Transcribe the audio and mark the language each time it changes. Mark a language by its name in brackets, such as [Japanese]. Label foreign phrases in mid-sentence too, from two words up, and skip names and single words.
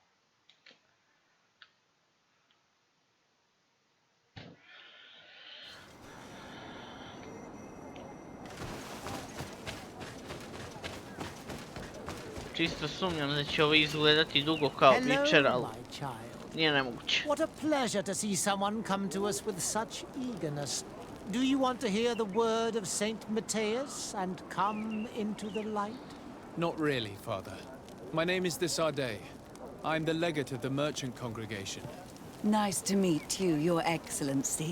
[Croatian] Čisto sumnjam da će ovo izgledati dugo kao Witcher, ali [English] my child. [Croatian] nije nemoguće. [English] What a pleasure to see someone come to us with such eagerness. Do you want to hear the word of Saint Matthias and come into the light? Not really, Father. My name is Desardet. I'm the legate of the merchant congregation. Nice to meet you, Your Excellency.